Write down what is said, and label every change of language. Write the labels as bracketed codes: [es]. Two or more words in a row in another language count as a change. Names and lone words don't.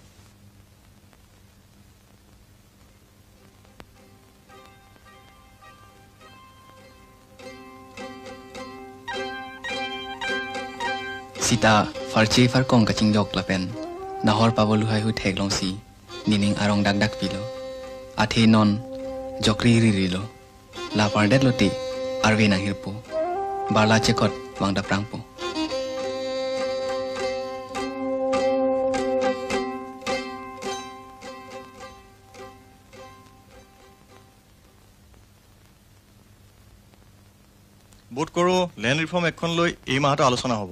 [mjw] Sita, farche far kong kaching jok lapen. Nahor paboluhai hu theglong si, nining arong dak dak pilo. Athe non, jokri ririlo. La pardet loti, arve nang hirpo. Barla chekot, wang da prangpo. [as] বোধ কৰোঁ [en] land reform [as] এখন লৈ এই মাহটো আলোচনা হ'ব।